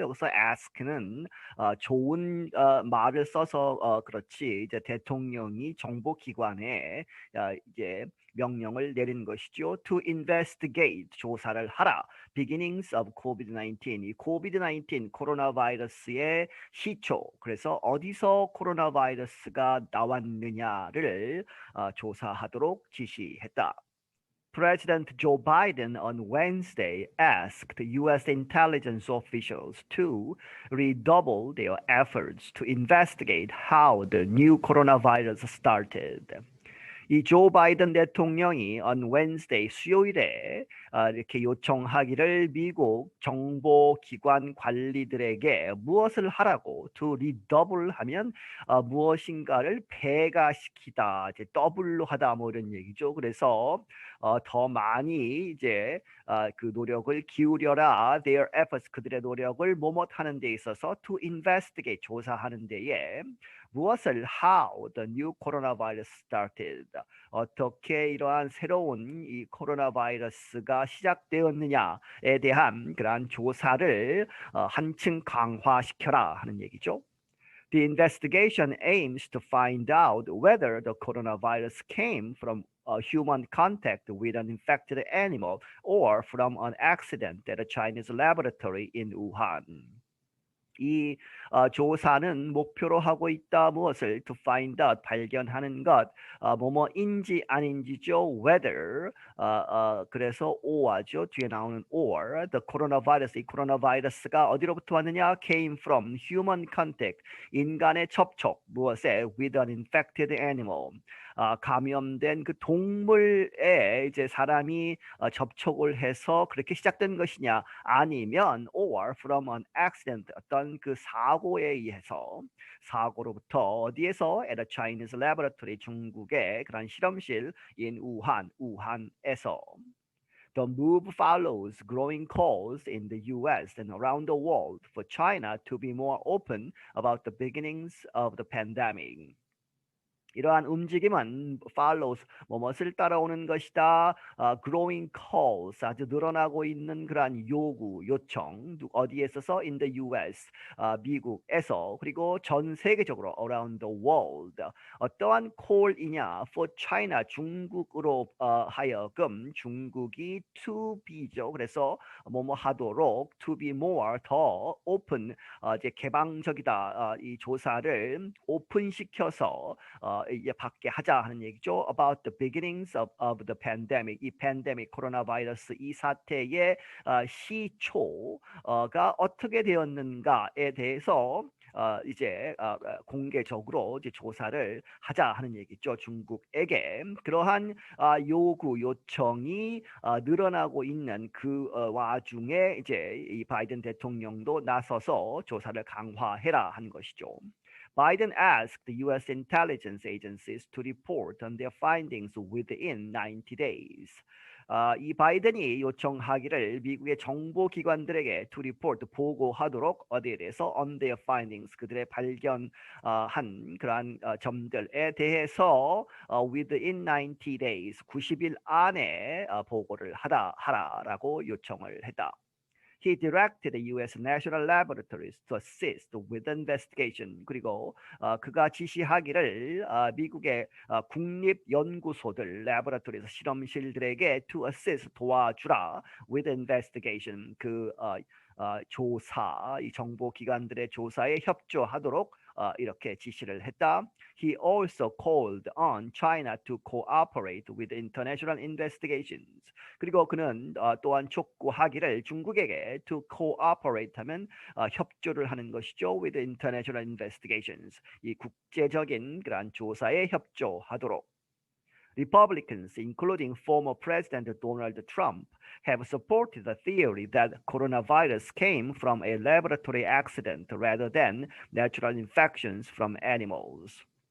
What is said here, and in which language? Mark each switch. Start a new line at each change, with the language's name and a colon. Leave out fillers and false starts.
Korean: 여기서 ask는 좋은 말을 써서 그렇지 이제 대통령이 정보기관에 이제 명령을 내린 것이죠.
English: To investigate,
Korean: 조사를 하라.
English: Beginnings of COVID-19,
Korean: 이 COVID-19 코로나 바이러스의 시초, 그래서 어디서 코로나 바이러스가 나왔느냐를 조사하도록 지시했다.
English: President Joe Biden on Wednesday asked U.S. intelligence officials to redouble their efforts to investigate how the new coronavirus started.
Korean: 이 조 바이든 대통령이
English: on Wednesday
Korean: 수요일에 이렇게 요청하기를 미국 정보기관 관리들에게 무엇을 하라고
English: to redouble
Korean: 하면 무엇인가를 배가시키다 이제 더블로 하다 뭐 이런 얘기죠. 그래서 더 많이 이제 그 노력을 기울여라
English: their efforts
Korean: 그들의 노력을 뭐뭐 하는 데 있어서
English: to investigate
Korean: 조사하는 데에 무엇을
English: how the new coronavirus started
Korean: 어떻게 이러한 새로운 이 코로나 바이러스가 시작되었느냐에 대한 그러한 조사를 한층 강화시켜라 하는 얘기죠.
English: The investigation aims to find out whether the coronavirus came from a human contact with an infected animal or from an accident at a Chinese laboratory in Wuhan.
Korean: 이 조사는 목표로 하고 있다 무엇을
English: to find out
Korean: 발견하는 것 뭐뭐인지 아닌지죠. whether 그래서 or죠. 뒤에 나오는
English: or the coronavirus
Korean: 이 코로나 바이러스가 어디로부터 왔느냐
English: came from human contact
Korean: 인간의 접촉 무엇에
English: with an infected animal
Korean: 감염된 그 동물에 이제 사람이 접촉을 해서 그렇게 시작된 것이냐 아니면
English: or from an accident
Korean: 어떤 그 사고에 의해서 사고로부터 어디에서
English: at a Chinese laboratory
Korean: 중국의 그런 실험실 in 우한에서
English: The move follows growing calls in the US and around the world for China to be more open about the beginnings of the pandemic.
Korean: 이러한 움직임은 follows 무엇을 따라오는 것이다.
English: growing calls
Korean: 아주 늘어나고 있는 그러한 요구 요청 어디에 있어서
English: in the US
Korean: 미국에서 그리고 전 세계적으로
English: around the world
Korean: 어떠한 call이냐
English: for China
Korean: 중국으로 하여금 중국이 to be죠. 그래서 뭐뭐 하도록
English: to be more
Korean: 더 open 이제 개방적이다. 이 조사를 오픈시켜서 이제 받게 하자 하는 얘기죠.
English: About the beginnings of the pandemic.
Korean: 이 팬데믹 코로나 바이러스 이 사태의 시초가 어떻게 되었는가에 대해서 이제 공개적으로 이제 조사를 하자 하는 얘기죠. 중국에게 그러한 요구 요청이 늘어나고 있는 그 와중에 이제 이 바이든 대통령도 나서서 조사를 강화해라 한 것이죠.
English: Biden asked the U.S. intelligence agencies to report on their findings within 90 days.
Korean: 이 바이든이 요청하기를 미국의 정보기관들에게
English: to report
Korean: 보고하도록 어디에 대해서
English: on their findings
Korean: 그들의 발견한 그러한 점들에 대해서
English: within 90 days
Korean: 90일 안에 보고를 하라라고 요청을 했다.
English: He directed the U.S. National Laboratories to assist with the investigation.
Korean: 그리고 그가 지시하기를 미국의 국립연구소들, laboratories, 실험실들에게 to assist 도와주라
English: with the investigation.
Korean: 그 조사, 이 정보기관들의 조사에 협조하도록 이렇게 지시를 했다.
English: He also called on China to cooperate with international investigations.
Korean: 그리고 그는 또한 촉구하기를 중국에게
English: to cooperate
Korean: 하면 협조를 하는 것이죠.
English: with international investigations.
Korean: 이 국제적인 그러한 조사에 협조하도록.
English: Republicans, including former President Donald Trump, have supported the theory that coronavirus came from a laboratory accident rather than natural infections from animals.